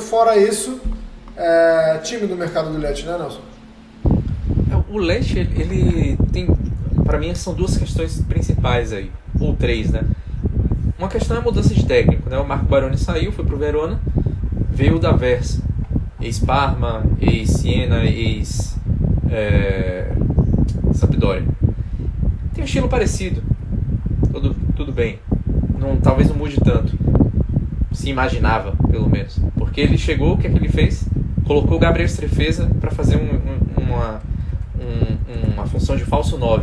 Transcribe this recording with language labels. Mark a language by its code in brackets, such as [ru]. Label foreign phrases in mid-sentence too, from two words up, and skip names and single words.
[pt] Fora isso, time do mercado do Lecce, né, Nelson? O Lecce, ele tem, para mim, são duas questões principais aí, ou três, né? Uma questão é a mudança de técnico, né? O Marco Baroni saiu, foi pro Verona, veio o D'Aversa, ex-Parma, ex-Siena, ex-Sampdoria. Tem um estilo parecido, tudo bem, talvez não mude tanto, se imaginava, pelo menos, porque ele chegou, o que é que ele fez? Colocou o Gabriel Strefeza para fazer uma função de falso 9.